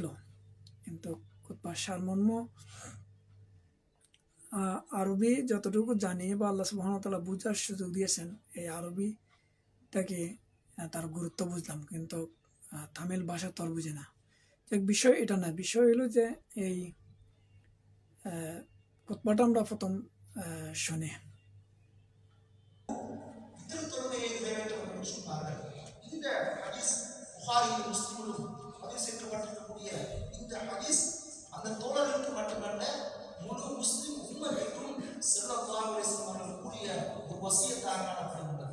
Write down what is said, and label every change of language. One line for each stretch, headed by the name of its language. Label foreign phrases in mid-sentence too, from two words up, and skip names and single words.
Bangla: কিন্তু খুতবার সারমর্ম আরবি যতটুকু জানি বা
Arabic: الله سبحانه وتعالى
Bangla: বুঝার সুযোগ দিয়েছেন, এই আরবিটাকে তার গুরুত্ব বুঝলাম, কিন্তু তামিল ভাষা তো আর বুঝি না। এক বিষয় এটা না, বিষয় হলো যে এই খুতবাটা আমরা প্রথম শুনি।
Tamil: இந்த ஹதீஸ் புகாரிலும் முஸ்லிமிலும் பதிவு செய்யப்பட்டிருக்கக்கூடிய இந்த ஹதீஸ் அந்த தோழர்களுக்கு மட்டுமல்ல, முழு முஸ்லிம் உம்மத்துக்கும்
Arabic: صلى الله عليه وسلم
Tamil: அவர்கள் கூறிய ஒரு வசியத்தாக காணப்படுகின்றது.